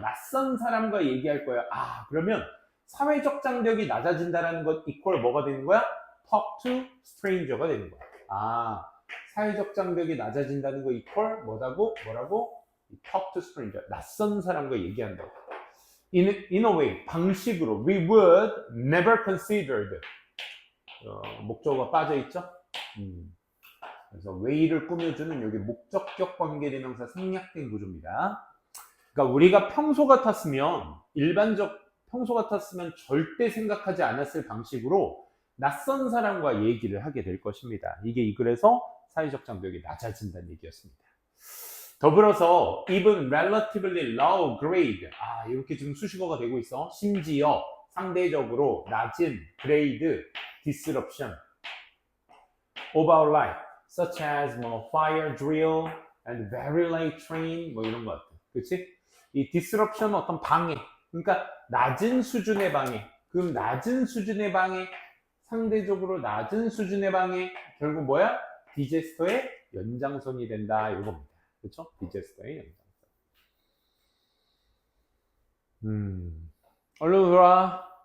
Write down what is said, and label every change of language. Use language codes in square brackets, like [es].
[ko] 낯선 사람과 얘기할 거예요. 그러면 사회적 장벽이 낮아진다라는 것 equal 뭐가 되는 거야? [en] talk to stranger [ko] 가 되는 거야. 사회적 장벽이 낮아진다는 거 equal 뭐라고? [en] talk to stranger. [ko] 낯선 사람과 얘기한다고. [en] In a way, [ko] 방식으로 [en] we would never considered. [ko] 목적어가 빠져있죠? 그래서 way를 꾸며주는 여기 목적격 관계대명사 생략된 구조입니다. 그러니까 우리가 평소 같았으면 평소 같았으면 절대 생각하지 않았을 방식으로 낯선 사람과 얘기를 하게 될 것입니다. 이게 그래서 사회적 장벽이 낮아진다는 얘기였습니다. 더불어서 [en] even relatively low grade [ko] 이렇게 지금 수식어가 되고 있어. 심지어 상대적으로 낮은 [en] grade disruption of our life such as fire drill and very late train [ko] 이런 것 같아. 그렇지? 이 disruption 어떤 방해. 그러니까 낮은 수준의 방해. 그럼 낮은 수준의 방해, 상대적으로 낮은 수준의 방해, 결국 뭐야? 디제스터의 연장선이 된다 이겁니다. 그렇죠? 디제스터의 연장선. 얼른 들어와.